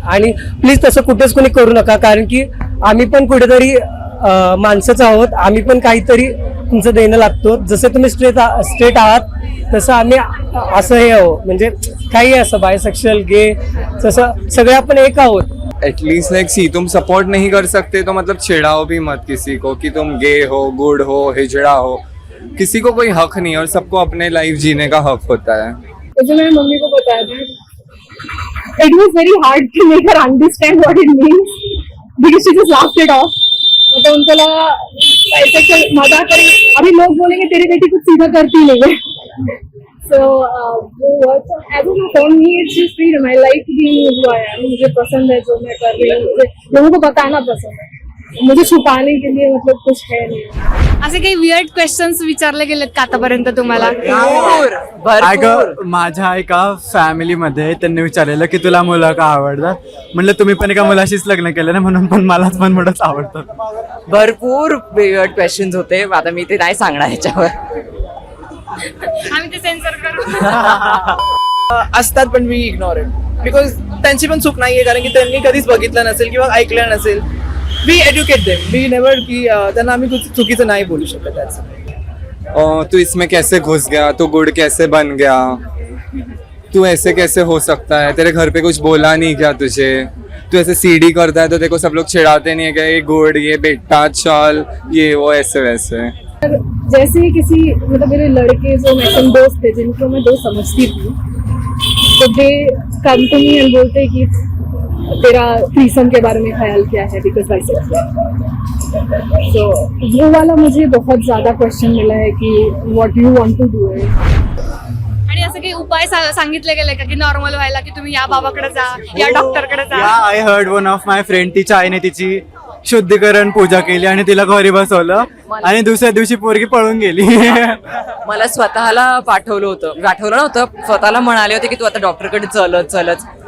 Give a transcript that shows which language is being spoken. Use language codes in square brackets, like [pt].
[mr] आणि प्लीज तसं कुठेच कोणी करू नका, कारण की आम्ही पण कुठेतरी माणसंच आहोत. आम्ही पण काहीतरी तुमचं देणं लागतो. जसे तुम्ही स्ट्रेट आहात तसं आम्ही असं हे आहो, म्हणजे काही असं बायसेक्शुअल गे तसं सगळे आपण एक आहोत. [hi] एटलीस्ट लाइक सी, तुम सपोर्ट नहीं कर सकते तो मतलब चिढ़ाओ भी मत किसी को कि तुम गे हो, गुड हो, हिजड़ा हो. किसी को कोई हक नहीं है और सबको अपने लाइफ जीने का हक होता है. जो मैंने मम्मी को बताया था, [en] It was very hard to make her understand what it means because she just laughed it off. [hi] मतलब उनको लगा ऐसे मजाक करें, अभी लोग बोलेंगे तेरी बेटी कुछ सीधा करती नहीं है. [en] So वो as a for me it's just freedom. I like being who I am. [hi] मुझे पसंद है जो मैं कर रही हूँ, मुझे लोगों को बताना पसंद है. मुझे छुपाने के लिए मतलब कुछ है नहीं. [mr] असे काही वियर्ड क्वेश्चन्स विचारले गेलेत का आतापर्यंत तुम्हाला? अगं माझ्या एका फॅमिलीमध्ये त्यांनी विचारलेलं की तुला मुलं का आवडतात. म्हणलं तुम्ही पण एका मुलाशीच लग्न केलं ना, म्हणून पण मलाच पण मुलंच आवडतात. भरपूर वेगवेगळे क्वेश्चन्स होते. आता मी ते नाही सांगणार ह्याच्यावर. आम्ही ते सेन्सर करू. असतात पण मी [en] ignore it, because [mr] त्यांची पण चूक नाहीये, कारण की त्यांनी कधीच बघितलं नसेल किंवा ऐकलं नसेल. [en] we educate them, we never [mr] की त्यांना आम्ही कुछ चुकीचं नाही बोलू शकत. [hi] तू इसमें कैसे घुस गया, तू गुड कैसे बन गया, तू ऐसे कैसे हो सकता है, तेरे घर पे कुछ बोला नहीं क्या तुझे, तू ऐसे सीडी करता है तो देखो सब लोग चिढ़ाते नहीं है क्या, ये गुड, ये बेटा, चल, ये वो, ऐसे वैसे. जैसे ही किसी मतलब मेरे लड़के जो मैक्सिमम दोस्त थे जिनको मैं दोस्त समझती थी, तो [en] they come to me and [hi] बोलते कि तेरा थ्रीसम के बारे में ख्याल क्या है, बिकॉज तो वो वाला मुझे बहुत ज़्यादा क्वेश्चन मिला है कि [en] what you want to do [hi] है. [mr] आणि असं काही उपाय सांगितले गेले का की नॉर्मल व्हायला, की तुम्ही या बाबाकडे जा, या डॉक्टरकडे जा? [en] I heard one of my friend, [mr] तिच्या आईने तिची शुद्धीकरण पूजा केली आणि तिला घरी बसवलं आणि दुसऱ्या दिवशी पोरगी पळून गेली. मला स्वतःला पाठवलं नव्हतं, स्वतःला म्हणाले होते की तू आता डॉक्टरकडे चलच.